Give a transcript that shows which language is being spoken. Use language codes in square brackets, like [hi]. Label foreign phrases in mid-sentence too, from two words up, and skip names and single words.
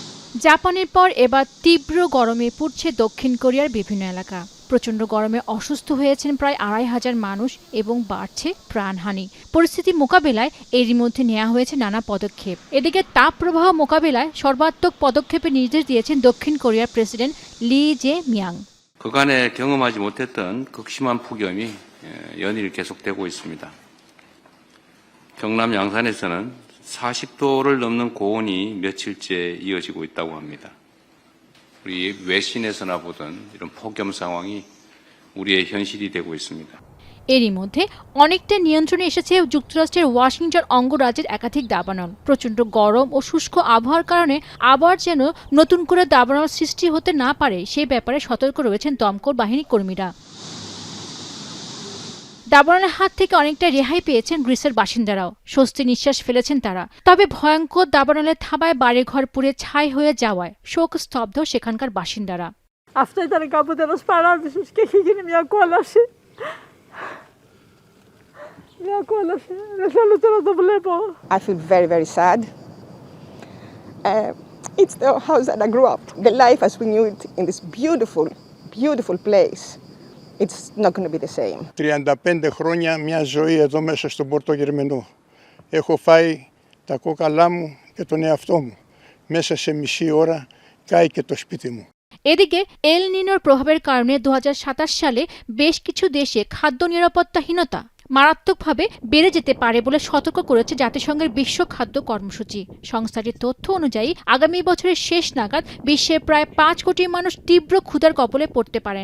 [bn] জাপানের পর এবার তীব্র গরমে পুড়ছে দক্ষিণ কোরিয়ার বিভিন্ন এলাকা। প্রচণ্ড গরমে অসুস্থ হয়েছেন প্রায় ২৫০০ মানুষ এবং বাড়ছে প্রাণহানি। পরিস্থিতি মোকাবেলায় এরই মধ্যে নেওয়া হয়েছে নানা পদক্ষেপ। এদিকে তাপপ্রবাহ মোকাবেলায় সর্বাত্মক পদক্ষেপের নির্দেশ দিয়েছেন দক্ষিণ কোরিয়ার প্রেসিডেন্ট লি জে মিয়াং। [ko] 그간에 경험하지 못했던 극심한 폭염이 연일 계속되고 있습니다. 경남 양산에서는 40도를 넘는 고온이 며칠째 이어지고 있다고 합니다. 우리 외신에서나 보던 이런 폭염 상황이 우리의 현실이 되고 있습니다. [bn] এরই মধ্যে অনেকটা নিয়ন্ত্রণে এসেছে যুক্তরাষ্ট্রের ওয়াশিংটন অঙ্গরাজ্যের একাধিক দাবানল। প্রচণ্ড গরম ও শুষ্ক আবহাওয়ার কারণে আবার যেন নতুন করে দাবানল সৃষ্টি হতে না পারে সে ব্যাপারে সতর্ক রয়েছেন দমকল বাহিনী কর্মীরা। দাবানলের হাত থেকে অনেকটা রেহাই পেয়েছেন গ্রিসের বাসিন্দারাও। স্বস্তি নিঃশ্বাস ফেলেছেন তারা। তবে ভয়ঙ্কর দাবানলের থাবায় বাড়িঘর পুড়ে ছাই হয়ে যাওয়ায় শোক স্তব্ধ সেখানকার বাসিন্দারা। [en] I feel very, very sad. It's the house that I grew up. The life as we knew it in this beautiful, beautiful place. It's not going to be the same. [el] 35 χρόνια μια ζωή εδώ μέσα στον Πόρτο Γερμενό. Έχω φάει τα κόκαλά μου και τον εαυτό μου. Μέσα σε μισή ώρα κάηκε το σπίτι μου. [bn] এদিকে এল নিনোর প্রভাবের কারণে ২০২৭ সালে বেশ কিছু দেশে খাদ্য নিরাপত্তাহীনতা মারাত্মকভাবে বেড়ে যেতে পারে বলে সতর্ক করেছে জাতিসংঘের বিশ্ব খাদ্য কর্মসূচি। সংস্থাটির তথ্য অনুযায়ী আগামী বছরের শেষ নাগাদ বিশ্বের প্রায় ৫ কোটি মানুষ তীব্র ক্ষুধার কবলে পড়তে পারেন।